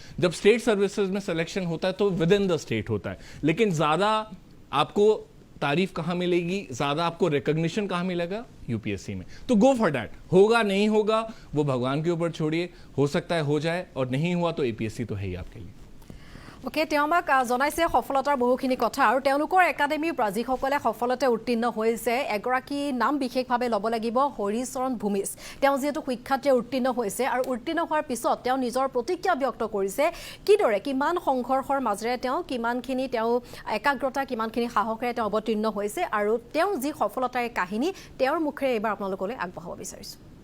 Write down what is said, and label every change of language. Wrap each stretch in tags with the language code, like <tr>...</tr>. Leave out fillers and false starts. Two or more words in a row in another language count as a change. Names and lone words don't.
<hi>जब स्टेट सर्विसेज में सिलेक्शन होता है तो</hi> <en>within the state</en> <hi>होता है। लेकिन ज्यादा आपको तारीफ कहां मिलेगी, ज्यादा आपको रिकॉग्निशन कहां मिलेगा? यूपीएससी में। तो</hi> <en>go for that.</en> <hi>होगा नहीं होगा वो भगवान के ऊपर छोड़िए, हो सकता है हो जाए, और नहीं हुआ तो एपीएससी तो है ही आपके लिए। ओके,</hi> <as>তেওঁ আমাক জনাইছে সফলতাৰ বহুখিনি কথা আৰু তেওঁলোকৰ একাডেমীৰ পৰা যিসকলে সফলতে উত্তীৰ্ণ হৈছে এগৰাকী নাম বিশেষভাৱে ল'ব লাগিব, হৰিচৰণ ভূমিজ। তেওঁ যিহেতু শিক্ষাৰ্থীয়ে উত্তীৰ্ণ হৈছে আৰু উত্তীৰ্ণ হোৱাৰ পিছত তেওঁ নিজৰ প্ৰতিক্ৰিয়া ব্যক্ত কৰিছে কিদৰে, কিমান সংঘৰ্ষৰ মাজেৰে তেওঁ কিমানখিনি তেওঁ একাগ্ৰতা, কিমানখিনি সাহসেৰে তেওঁ অৱতীৰ্ণ হৈছে আৰু তেওঁ যি সফলতাৰ কাহিনী তেওঁৰ মুখেৰে এইবাৰ আপোনালোকলৈ আগবঢ়াব বিচাৰিছোঁ।</as>